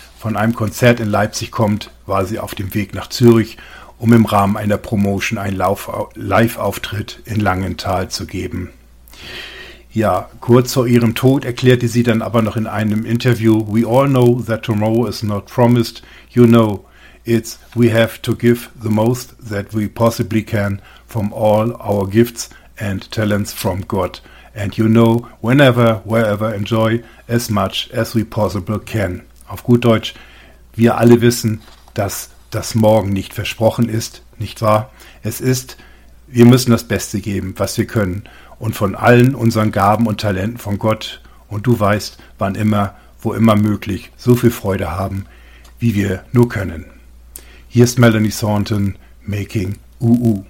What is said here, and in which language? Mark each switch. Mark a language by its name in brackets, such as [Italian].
[German] Von einem Konzert in Leipzig kommt, war sie auf dem Weg nach Zürich, um im Rahmen einer Promotion einen Live-Auftritt in Langenthal zu geben. Ja, kurz vor ihrem Tod erklärte sie dann aber noch in einem Interview, [English] "We all know that tomorrow is not promised. You know, it's we have to give the most that we possibly can from all our gifts and talents from God. And you know, whenever, wherever, enjoy as much as we possibly can." [German] Auf gut Deutsch, wir alle wissen, dass morgen nicht versprochen ist, nicht wahr? Wir müssen das Beste geben, was wir können und von allen unseren Gaben und Talenten von Gott und du weißt, wann immer, wo immer möglich, so viel Freude haben, wie wir nur können. Hier ist Melanie Thornton, Making UU.